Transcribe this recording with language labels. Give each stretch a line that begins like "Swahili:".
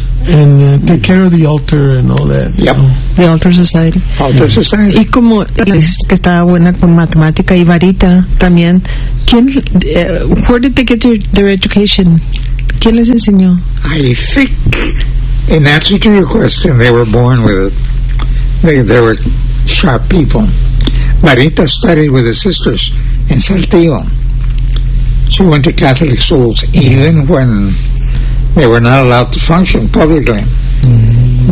English: and take care of the altar and all that. Yep. Know? The altar society. Altar society.
Spanish: Y como dijiste que estaba buena con matemática y varita también, ¿quién,
English: where did they get their education?
Spanish: ¿Quién les enseñó?
English: I think, in answer to your question, they were born with it. They were sharp people. Marita studied with her sisters in Saltillo. She went to Catholic schools even when they were not allowed to function publicly. Mm-hmm.